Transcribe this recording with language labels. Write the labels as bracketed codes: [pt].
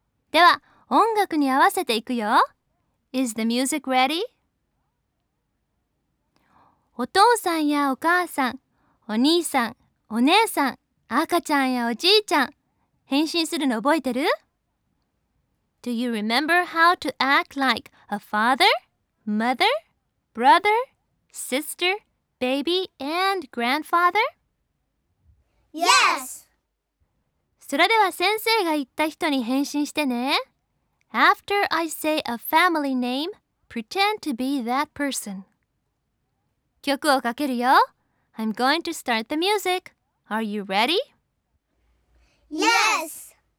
[ja] では、音楽に合わせていくよ。 [en] Is the music ready? [ja] お父さんやお母さん、お兄さん、お姉さん、赤ちゃんやおじいちゃん、返信するの覚えてる? [en] Do you remember how to act like a father? Mother, brother, sister, baby, and grandfather? Yes! [ja] それでは先生が言った人に返信してね。 [en] After I say a family name, pretend to be that person. [ja] 曲をかけるよ。 [en] I'm going to start the music. Are you ready? Yes!